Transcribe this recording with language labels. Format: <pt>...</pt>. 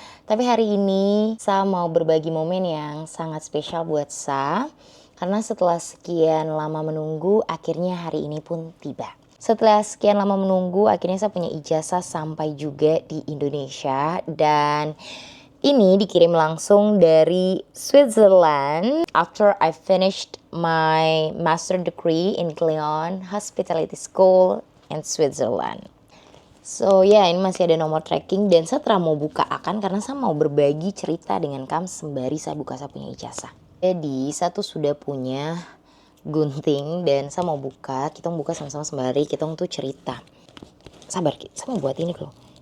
<id>Tapi hari ini saya mau berbagi momen yang sangat spesial buat saya. Karena setelah sekian lama menunggu, akhirnya hari ini pun tiba. Setelah sekian lama menunggu, akhirnya saya punya ijazah sampai juga di Indonesia. Dan ini dikirim langsung dari Switzerland.</id> <en>After I finished my master degree in Lyon Hospitality School in Switzerland.</en> <id>So ini masih ada nomor tracking dan saya mau buka karena saya mau berbagi cerita dengan kamu sembari saya buka saya punya ijazah. Jadi saya tuh sudah punya gunting dan saya mau buka, kita mau buka sama-sama sembari kita tuh cerita. Sabar, saya mau buat ini loh.</id>